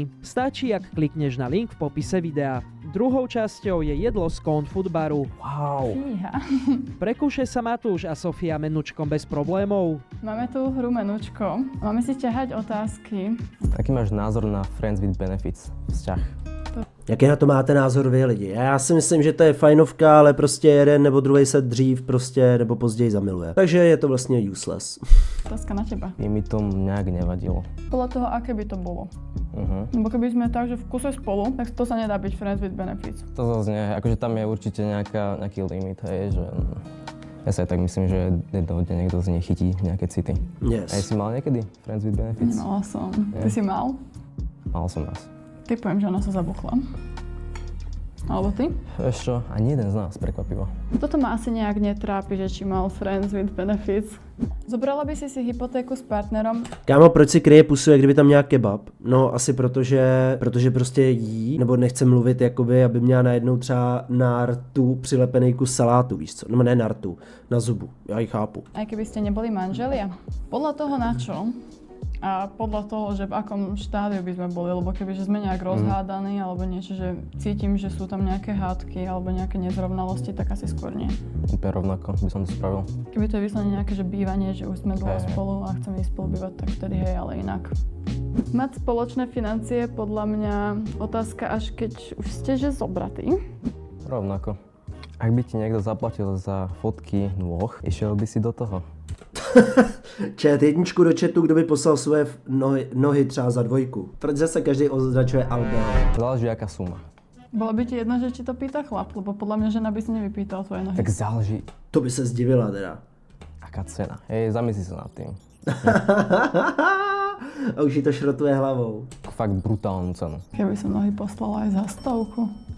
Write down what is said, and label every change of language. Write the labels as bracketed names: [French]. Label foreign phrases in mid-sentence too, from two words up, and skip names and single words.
[Slovak] Stačí, ak klikneš na link v popise videa. Druhou časťou je jedlo z Count Food baru. Wow. Fíha. Prekúše sa Matúš a Sofia Menučkom bez problémov. Máme tu hru Menučko. Máme si ťahať otázky. Aký máš názor na [English] Friends with Benefits [Slovak] vzťah? [Czech] Jaký na to máte názor vy lidi? Já si myslím, že to je fajnovka, ale prostě jeden nebo druhý se dřív prostě nebo později zamiluje. Takže je to vlastně useless. [Slovak] Otázka na teba. Mi to nejak nevadilo. Podľa toho, aké by to bolo. Lebo keby sme tak, že v kuse spolu, tak to sa nedá byť [English] friends with benefits. [Slovak] To zase nie, akože tam je určite nejaký limit, hej, že ja sa aj tak myslím, že jedného dňa niekto z nej chytí nejaké city. [English] Yes. [Slovak] A si mal niekedy [English] Friends with Benefits? [Slovak] Nemala som. Ty si mal? Mal som raz. Typujem, že ona sa zabuchla. Alebo ty? Vieš čo, ani jeden z nás, prekvapivo. Toto ma asi nejak netrápi, že či mal [English] friends with benefits. [Slovak] Zobrala by si hypotéku s partnerom? [Czech] Kámo, proč si kryje pusu, jak kdyby tam měla kebab? No asi protože prostě jí, nebo nechce mluvit jakoby, aby měla najednou třeba na rtu přilepený kus salátu, víš co? No ne na rtu, na zubu, já ji chápu. [Slovak] Aj keby ste neboli manželia? Podľa toho na čo? A podľa toho, že v akom štádiu by sme boli, lebo kebyže sme nejak rozhádaní alebo niečo, že cítim, že sú tam nejaké hádky alebo nejaké nezrovnalosti, tak asi skôr nie. Úplne rovnako by som to spravil. Keby to je vyslovene nejaké, že bývanie, že už sme dlho spolu a chceme ísť spolu bývať, tak vtedy hej, ale inak. Mať spoločné financie, podľa mňa otázka, až keď už ste že zobratí. Rovnako. Ak by ti niekto zaplatil za fotky nôh, išiel by si do toho. [Czech] Čet jedničku do chatu, kdo by poslal svoje nohy třeba za 2. Proč zase každý označuje album? [Slovak] Záleží aká suma. Bolo by ti jedno, že či to pýta chlap, lebo podľa mňa žena by si nevypýtala tvoje nohy. Tak záleží [Czech] To by se zdivila teda. [Slovak] aká cena. Hej, zamysli sa nad tým. [Czech] A už ji to šrotuje hlavou. [Slovak] Fakt brutálnu cenu. Keby som nohy poslala aj za 100.